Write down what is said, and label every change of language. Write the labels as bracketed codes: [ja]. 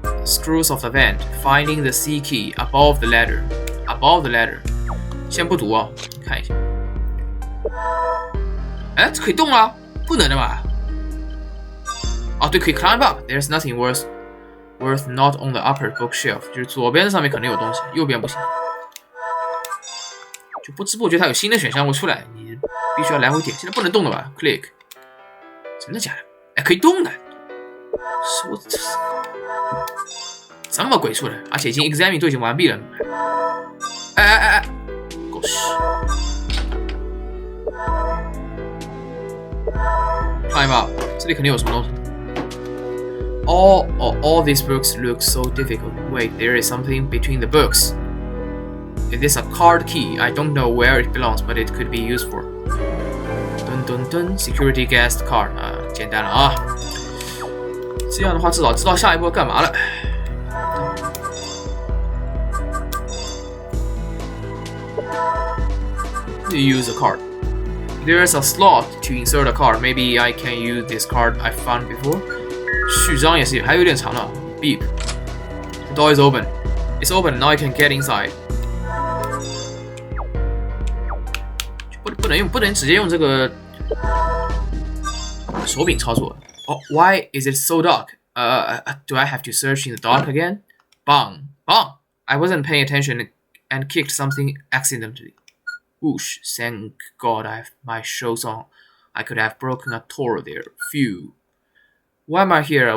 [en] screws of the vent, finding the C key above the ladder. Above the ladder. [zh] 先不读啊，看一下。哎，这可以动啊？不能的吧？哦，对，可以 [en] climb up. There's nothing worth not on the upper bookshelf. [zh] 就是左边上面可能有东西，右边不行。就不知不觉它有新的选项会出来，你必须要来回点。现在不能动的吧 ？Click。真的假的？哎，可以动的。我这么鬼畜的，而且已经 examine 都已经完毕了。哎，狗屎 ！ [en] Climb up， [zh] 这里肯定有什么东西。 [en] All these books look so difficult. Wait, there is something between the books. It is a card key. I don't know where it belongs, but it could be used for. [zh] 噔噔噔 ，security guest card 啊，简单了啊。这样的话，至少知道下一步要干嘛了。 [en] Use a card. There's a slot to insert a card. Maybe I can use this card I found before. [zh] 序章也是，还有点长了。 [en] Beep. The door is open. It's open. Now I can get inside. [zh] 不能直接用这个手柄操作。 [en] Oh, why is it so dark? Do I have to search in the dark again? Bang. I wasn't paying attention and kicked something accidentally. Whoosh, thank God I have my shoes on. I could have broken a toe there. Phew. Why am I here?